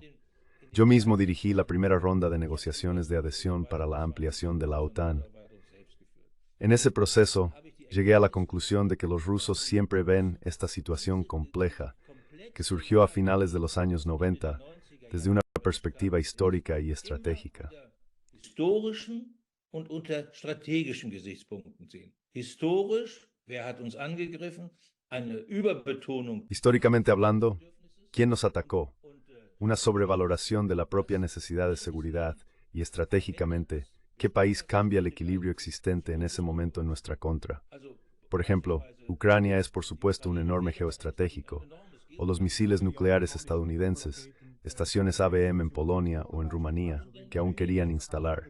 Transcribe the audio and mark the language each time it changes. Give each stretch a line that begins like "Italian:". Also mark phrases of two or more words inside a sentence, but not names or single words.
Spanish: Yo mismo dirigí la primera ronda de negociaciones de adhesión para la ampliación de la OTAN. En ese proceso, llegué a la conclusión de que los rusos siempre ven esta situación compleja, que surgió a finales de los años 90, desde una perspectiva histórica y estratégica.
German: Historischen und unter strategischen Gesichtspunkten sehen. Historisch, wer hat uns angegriffen? Eine Überbetonung.
Spanish: Históricamente hablando, ¿quién nos atacó? Una sobrevaloración de la propia necesidad de seguridad y estratégicamente, ¿qué país cambia el equilibrio existente en ese momento en nuestra contra? Por ejemplo, Ucrania es por supuesto un enorme geoestratégico, o los misiles nucleares estadounidenses, estaciones ABM en Polonia o en Rumanía, que aún querían instalar.